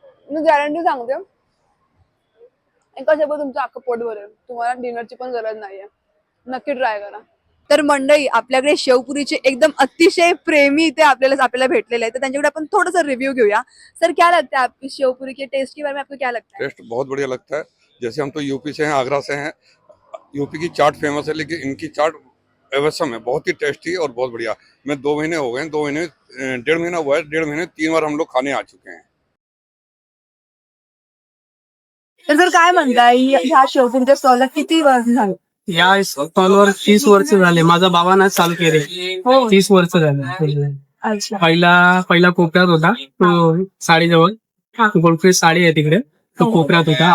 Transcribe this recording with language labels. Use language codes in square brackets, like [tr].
[mr] मी guarantee सांगते, एका शेवट तुमचं अख्खं पोट भरेल. तुम्हाला डिनरची पण गरज नाहीये. नक्की ट्राय करा. तर मंडळी, आपल्याकडे शेवपुरीचे एकदम अतिशय प्रेमी इथे आपल्याला भेटलेले आहेत, तर त्यांच्याकडे आपण थोडासा रिव्ह्यू घेऊया. [hi] सर, क्या लगता है आपकी शेवपुरी के टेस्ट के बारे में आपको क्या लगता है? टेस्ट बहुत बढ़िया लगता है. जैसे हम तो यूपी से हैं, आगरा से हैं. यूपी की चाट फेमस है, लेकिन इनकी चाट अवश्यम है, बहुत ही टेस्टी और बहुत बढ़िया. मैं 2 महीने हो गए, 2 महीने 1.5 महीना हुआ है. 1.5 महीने 3 बार हम लोग खाने आ चुके हैं. [mr] तर सर, काय म्हणताय ह्या शेवपुरीच्या स्टॉलला किती वर्ष झाले? या स्टॉलवर 30 वर्ष झाले. माझा बाबांना चालू केले. 30 वर्ष झाले. अच्छा. पहिला कोपऱ्यात होता तो, साडीजवळ गोल्डफिश साडी आहे तिकडे, तो कोपऱ्यात होता.